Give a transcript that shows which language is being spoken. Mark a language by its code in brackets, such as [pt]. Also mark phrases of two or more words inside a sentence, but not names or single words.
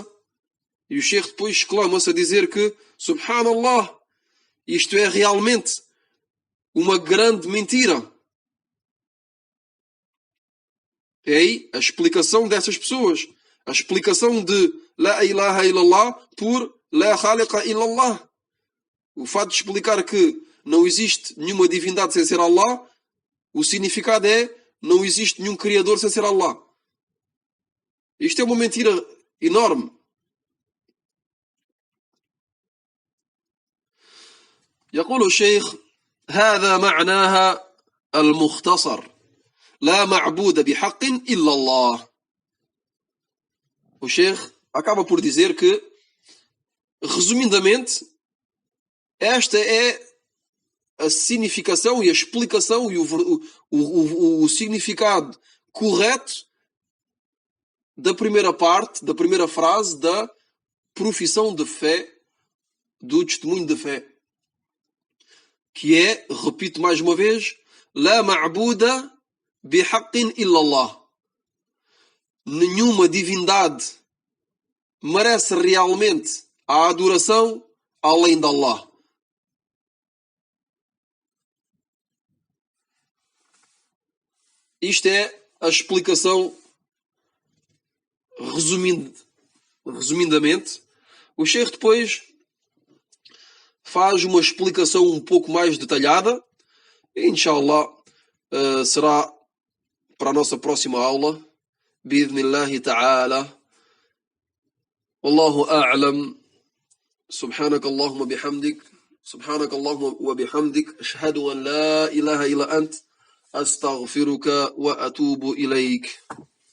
[pt] E o Sheikh depois exclama-se a dizer que subhanallah, isto é realmente uma grande mentira. É aí a explicação dessas pessoas, a explicação de [ar] لا إله إلا الله [pt] por [ar] لا خالق إلا الله. [pt] O fato de explicar que não existe nenhuma divindade sem ser Allah, o significado é não existe nenhum criador sem ser Allah. Isto é uma mentira enorme. [ar] يقول الشيخ هذا معناها المختصر لا معبود بحق إلا الله. [pt] O Sheikh acaba por dizer que, resumidamente, esta é a significação e a explicação e o significado correto da primeira parte, da primeira frase da profissão de fé, do testemunho de fé, que é, repito mais uma vez, [ar] لا معبود بحق إلا الله. [pt] Nenhuma divindade merece realmente a adoração além de Allah. Isto é a explicação, resumidamente. O Sheikh depois faz uma explicação um pouco mais detalhada. E, inshallah, será para a nossa próxima aula. [ar] بإذن الله تعالى. والله أعلم. سبحانك اللهم بحمدك سبحانك اللهم وبحمدك أشهد أن لا إله إلا أنت أستغفرك وأتوب إليك.